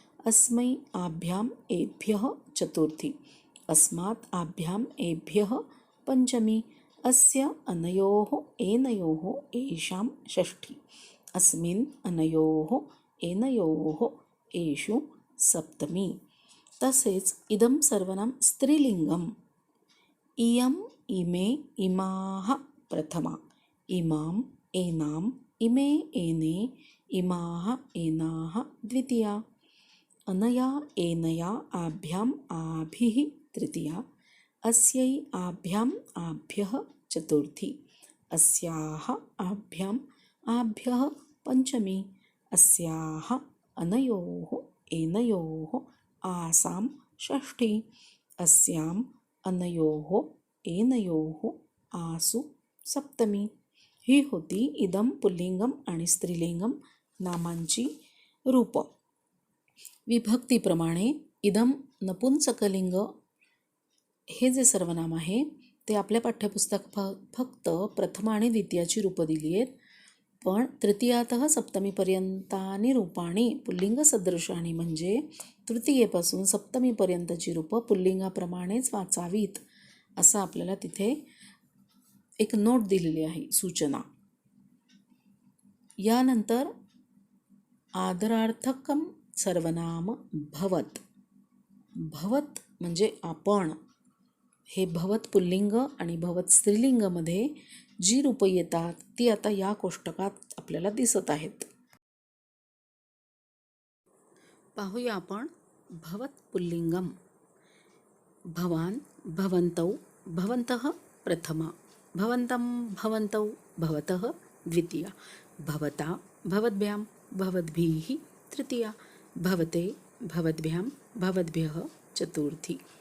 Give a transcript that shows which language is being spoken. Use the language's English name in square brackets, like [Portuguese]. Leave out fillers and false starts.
[Sanskrit] अस्मै, आभ्याम, एभ्यः चतुर्थी. अस्मात्, आभ्याम, एभ्यः पंचमी. अस्य, अनयोः, एनयोः, एषां षष्ठी. अस्मिन्, अनयोः, एनयोः, एषु सप्तमी. [Marathi] तसेच इदम सर्वनाम स्त्रीलिंगम. [Sanskrit] इयम, इमे, इमाः प्रथमा. इमाम, एनाम, इमे, एने, इमाः, एनाः द्वितीया. अनया, एनया, आभ्याम, आभिः तृतीया. अस्यै, आभ्याम, आभ्यः चतुर्थी. अस्याः, आभ्याम, आभ्यः पंचमी. अस्याः, अनयोः, एनयोः, आसां षष्ठी. अस्याम्, अनयोः, एनयोः, आसु सप्तमी. [Marathi] ही होती इदम पुल्लिंगम आणि स्त्रीलिंगम नामांची रूपं. विभक्तीप्रमाणे इदम नपुंसकलिंग हे जे सर्वनाम आहे ते आपल्या पाठ्यपुस्तकात फक्त प्रथम आणि द्वितीयाची रूपं दिली आहेत, पण [Sanskrit] तृतीयातः सप्तमीपर्यंतानी रूपाणी पुल्लिंग सदृशानी [Marathi] म्हणजे तृतीयेपासून सप्तमीपर्यंतची रूपं पुल्लिंगाप्रमाणेच वाचावीत असं आपल्याला तिथे एक नोट दिलेली आहे, सूचना. यानंतर आदरार्थकम सर्वनाम भवत. भवत म्हणजे आपण. हे भवत पुल्लिंग आणि भवत स्त्रीलिंगमध्ये जी रूपं येतात ती आता या कोष्टकात आपल्याला दिसत आहेत. पाहूया आपण भवत पुल्लिंगम. [Sanskrit] भवान, भवन्तौ, भवन्तः प्रथमा. भवन्तं, भवन्तौ, भवतः द्वितीया. भवता, भवद्भ्यां, भवद्भिः तृतीया. भवते, भवद्भ्यां, भवद्भ्यः चतुर्थी.